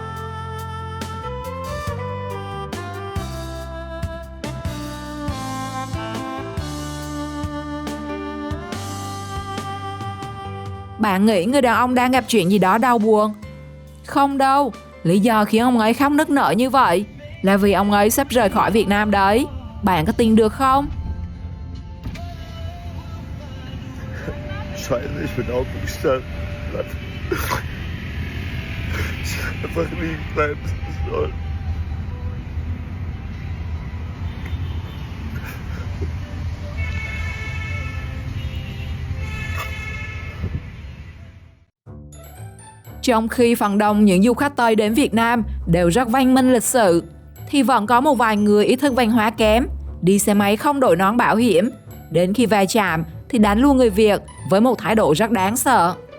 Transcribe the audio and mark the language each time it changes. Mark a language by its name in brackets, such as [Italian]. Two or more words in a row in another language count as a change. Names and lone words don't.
[Vietnamese] Bạn nghĩ người đàn ông đang gặp chuyện gì đó đau buồn? Không đâu, lý do khiến ông ấy khóc nức nở như vậy là vì ông ấy sắp rời khỏi Việt Nam đấy. Bạn có tin được không? [German] Scheiße, ich bin aufgestanden. Einfach liegen bleiben soll. [Vietnamese] Trong khi phần đông những du khách Tây đến Việt Nam đều rất văn minh lịch sự, thì vẫn có một vài người ý thức văn hóa kém, đi xe máy không đội nón bảo hiểm, đến khi va chạm thì đánh luôn người Việt với một thái độ rất đáng sợ.